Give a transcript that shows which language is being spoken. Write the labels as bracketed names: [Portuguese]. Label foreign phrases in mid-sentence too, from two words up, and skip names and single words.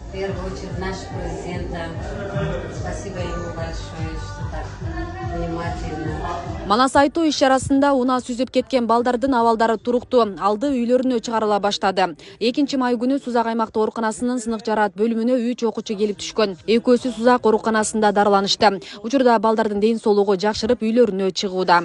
[Russian] В первую очередь наш президент. Спасибо ему большое, что так внимательно. [Kyrgyz] Манас айтуу иш-чарасында унаа сүзүп кеткен балдардын абалдары туруктуу. Алды үйлөрүнө чыгарыла баштады. 2 май күнү Сузак аймактык ооруканасынын сынык жараат бөлүмүнө 3 окуучу келип түшкөн. Экөөсү Сузак ооруканасында дарыланышты. Учурда балдардын ден соолугу жакшырып үйлөрүнө чыгууда.